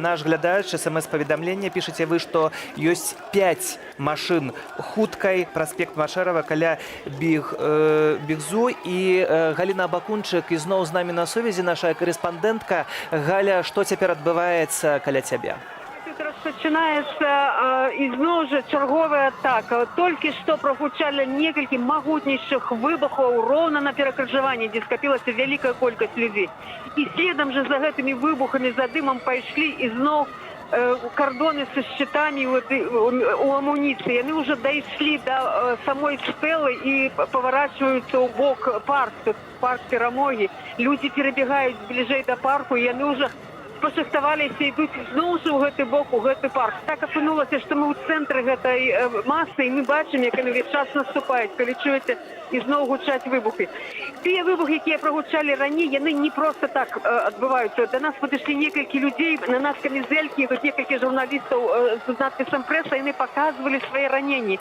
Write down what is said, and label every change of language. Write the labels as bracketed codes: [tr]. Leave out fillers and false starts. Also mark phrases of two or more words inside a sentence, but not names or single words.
[be] Наш глядач смс-паведамлення, пішаце вы, што ёсць 5 машын хуткай, праспект Машэрава каля Бігзу. І Галіна Бакунчык ізноў з намі на сувязі, наша корэспандэнтка. Галя, што цяпер адбываецца каля цябе? [uk] Розпочинається і знову ж чергова атака. Тільки що прогучали некілька могутніших вибухів ровно на перекрижуванні, де скопилася велика кількість людей. І слідом же за цими вибухами, за димом пішли і знову кордони зі щитами у амуніції. Вони вже дійшли до самої стели і поворачуються у бок парк Перемоги. Люди перебігають ближче до парку, і вони вже пошахтаваліся і йдуть знову ж [be] у гэты бок, у гэты парк. Так апынулася, што мы ў цэнтры гэтай масы, і мы бачым, як яны [uk] весь час [be] наступаюць, калі чуеце і зноў гучаць выбухі. Тыя выбухі, якія прагучалі раней, яны не проста так адбываюцца. Да нас падышлі некалькі людзей, на нас камізэлькі, тут некалькі журналістаў з надпісам прэса, яны паказвалі свае раненні.